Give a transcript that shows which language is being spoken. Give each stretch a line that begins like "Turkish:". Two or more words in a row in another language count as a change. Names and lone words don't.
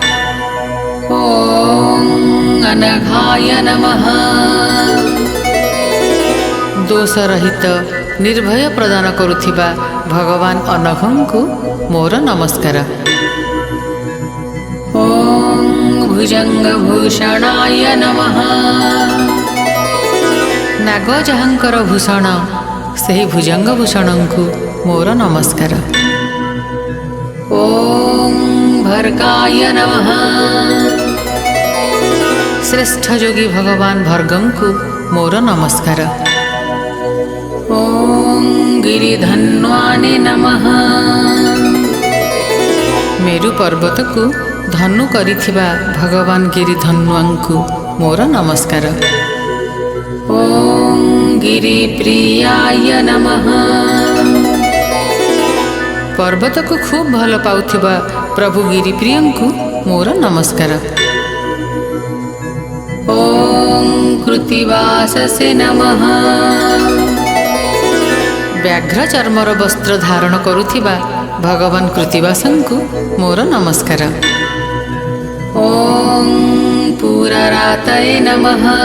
Sanskrit: ओम अनघाय नमः।
Odia: ଦୋଷରହିତ ନିର୍ଭୟ ପ୍ରଦାନ କରୁଥିବା ଭଗବାନ ଅନଘଙ୍କୁ ମୋର ନମସ୍କାର।
Sanskrit: ओम भुजंगभूषणाय नमः।
Odia: ନାଗ ଯାହାଙ୍କର ଭୂଷଣ ସେହି ଭୁଜଙ୍ଗଭୂଷଣଙ୍କୁ ମୋର ନମସ୍କାର।
Sanskrit: ओम भर्गाय नमः।
Odia: ଶ୍ରେଷ୍ଠ ଯୋଗୀ ଭଗବାନ ଭର୍ଗଙ୍କୁ ମୋର ନମସ୍କାର।
Sanskrit: ओम गिरिधन्वाने नमः।
Odia: ମେରୁ ପର୍ବତକୁ ଧନୁ କରିଥିବା ଭଗବାନ ଗିରିଧନ୍ୱାଙ୍କୁ ମୋର ନମସ୍କାର।
Sanskrit: ओम गिरिप्रियाय नमः।
Odia: ପର୍ବତକୁ ଖୁବ ଭଲ ପାଉଥିବା ପ୍ରଭୁ ଗିରିପ୍ରିୟଙ୍କୁ ମୋର ନମସ୍କାର।
Sanskrit: ओम कृतिवाससे नमः।
Odia: ବ୍ୟାଘ୍ର ଚର୍ମର ବସ୍ତ୍ର ଧାରଣ କରୁଥିବା ଭଗବାନ କୃତ୍ତିବାସଙ୍କୁ ମୋର ନମସ୍କାର।
Sanskrit: ओम पुररातये नमः।